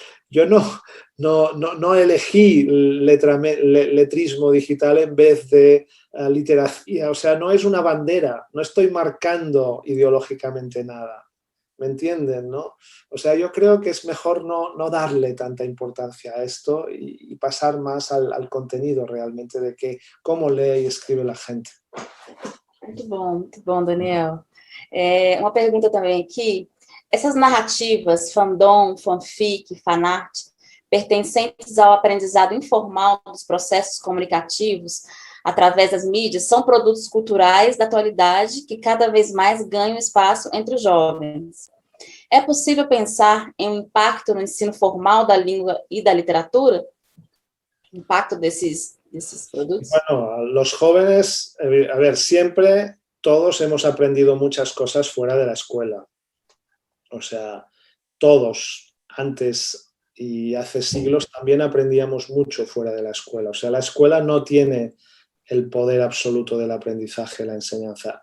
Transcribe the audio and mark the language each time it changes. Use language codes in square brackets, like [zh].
[es] Yo no elegí letrismo digital en vez de literacia. O sea, no es una bandera, no estoy marcando ideológicamente nada. ¿Me entienden, no? O sea, yo creo que es mejor no darle tanta importancia a esto y pasar más al contenido realmente de cómo lee y escribe la gente. [pt] Muito bom, Daniel. Uma pergunta também aqui. Essas narrativas, fandom, fanfic, fanart, pertencentes ao aprendizado informal dos processos comunicativos através das mídias, são produtos culturais da atualidade que cada vez mais ganham espaço entre os jovens. É possível pensar em um impacto no ensino formal da língua e da literatura? O impacto desses productos? [es] Bueno, los jóvenes, a ver, siempre todos hemos aprendido muchas cosas fuera de la escuela. O sea, todos antes y hace siglos también aprendíamos mucho fuera de la escuela. O sea, la escuela no tiene el poder absoluto del aprendizaje, la enseñanza.